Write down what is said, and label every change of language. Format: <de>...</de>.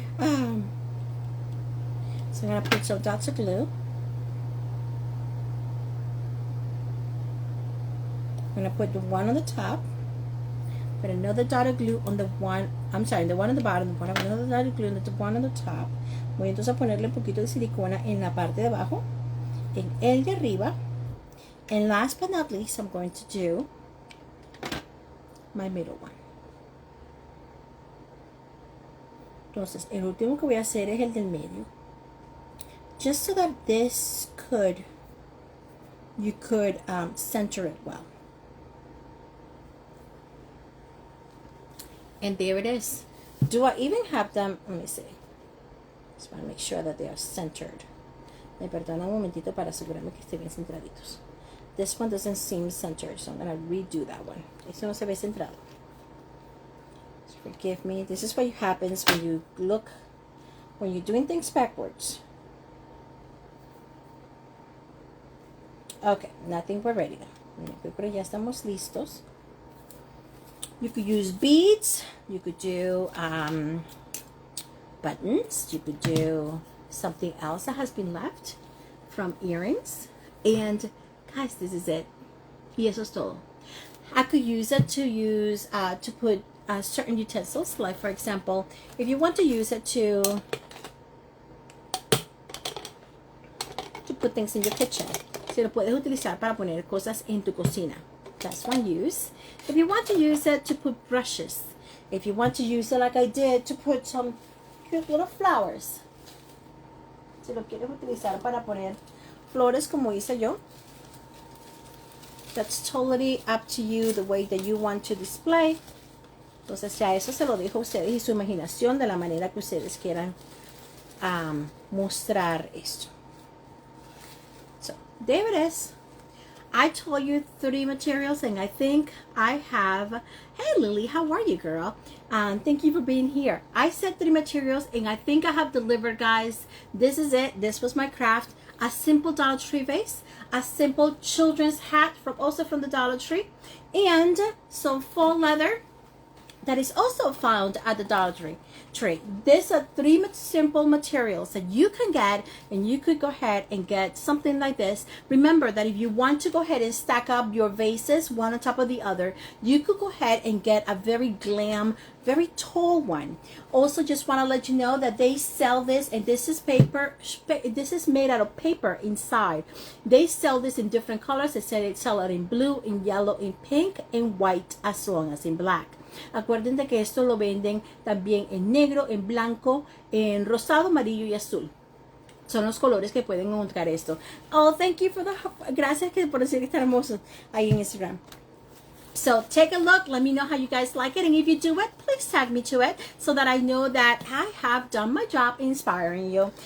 <en>So I'm going to put some dots of glue. I'm going to put the one on the top. Put another dot of glue on the one, I'm sorry, the one on the bottom, another dot of glue on the one on the top.</en> <es>Voy entonces a ponerle un poquito de silicona en la parte de abajo, en el de arriba.</es> <en>And last but not least, I'm going to do my middle one.</en> <es>Entonces, el último que voy a hacer es el del medio.</es> <en>Just so that this you could center it well. And there it is. Do I even have them? Let me see. Just want to make sure that they are centered.</en> <es>Me perdona un momentito para asegurarme que estén bien centraditos.</es> <en>This one doesn't seem centered, so I'm going to redo that one.</en> <es>Esto no se ve centrado.</es> <en>So forgive me. This is what happens when you look, when you're doing things backwards. Okay, I think we're ready now.</en> <es>Miren, pero ya estamos listos.</es> <en>You could use beads. You could do buttons. You could do something else that has been left from earrings. And guys, this is it.</en> <es>Y eso es todo.</es> <en>I could use it to put certain utensils, like for example, if you want to use it to put things in your kitchen.</en> <es>Si lo puedes utilizar para poner cosas en tu cocina.</es> <en>That's one use. If you want to use it to put brushes. If you want to use it like I did to put some cute little flowers.</en> <es>Si lo quieres utilizar para poner flores como hice yo.</es> <en>That's totally up to you, the way that you want to display.</en> <es>Entonces ya eso se lo dejo a ustedes y su imaginación de la manera que ustedes quieran mostrar esto.</es> <en>So, there it is. I told you 3 materials and I think I have, hey Lily, how are you girl? Thank you for being here. I said 3 materials and I think I have delivered, guys. This is it. This was my craft. A simple Dollar Tree vase, a simple children's hat also from the Dollar Tree, and some faux leather that is also found at the Dollar Tree. These are 3 simple materials that you can get, and you could go ahead and get something like this. Remember that if you want to go ahead and stack up your vases one on top of the other, you could go ahead and get a very glam, very tall one. Also, just want to let you know that they sell this, and this is paper. This is made out of paper inside. They sell this in different colors. They said they sell it in blue, in yellow, in pink, and white, as long as in black.</en> <es>Acuérdense que esto lo venden también en negro, en blanco, en rosado, amarillo y azul. Son los colores que pueden encontrar esto.</es> <en>Oh, thank you for the...</en> <es>Gracias por decir que está hermoso ahí en Instagram.</es> <en>So take a look. Let me know how you guys like it. And if you do it, please tag me to it so that I know that I have done my job inspiring you.</en>